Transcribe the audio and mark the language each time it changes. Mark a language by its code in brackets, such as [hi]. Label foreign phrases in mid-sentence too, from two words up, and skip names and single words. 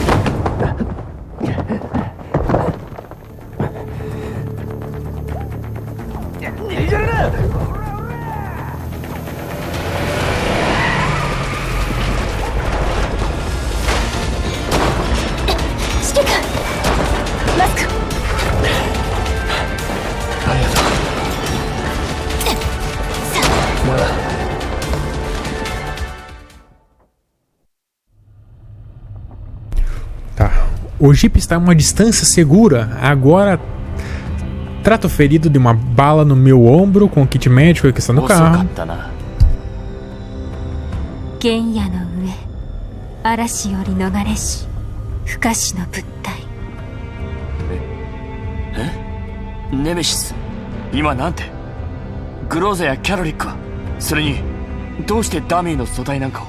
[ja] 逃げるな！指揮官！マスク！ありがとう。 [pt] Tá. O Jeep está a uma distância segura. Agora trato o ferido de uma bala no meu ombro com o kit médico que está no [ja] 遅か [pt] carro. [ja] ったな。原野の上、嵐より逃れし不可視の物体。ネメシス、今なんて？グローザやキャロリックは？それにどうしてダミーの素体なんかを？